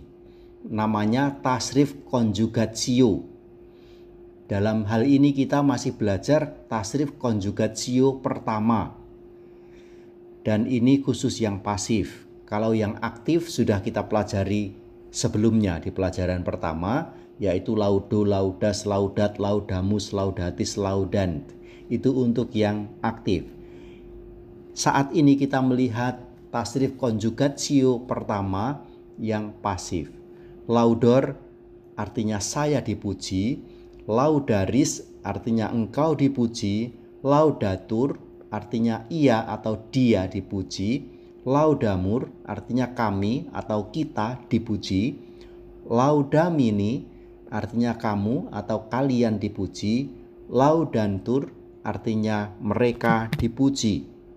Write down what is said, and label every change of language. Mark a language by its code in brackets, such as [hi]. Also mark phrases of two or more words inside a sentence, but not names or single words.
[id] Namanya tasrif konjugatio. Dalam hal ini kita masih belajar tasrif konjugatio pertama. Dan ini khusus yang pasif. Kalau yang aktif sudah kita pelajari sebelumnya di pelajaran pertama, yaitu [la] laudo, laudas, laudat, laudamus, laudatis, laudant. [id] Itu untuk yang aktif. Saat ini kita melihat tasrif konjugatio pertama yang pasif. Laudor artinya saya dipuji, laudaris artinya engkau dipuji, laudatur artinya ia atau dia dipuji, laudamur artinya kami atau kita dipuji, laudamini artinya kamu atau kalian dipuji, laudantur artinya mereka dipuji.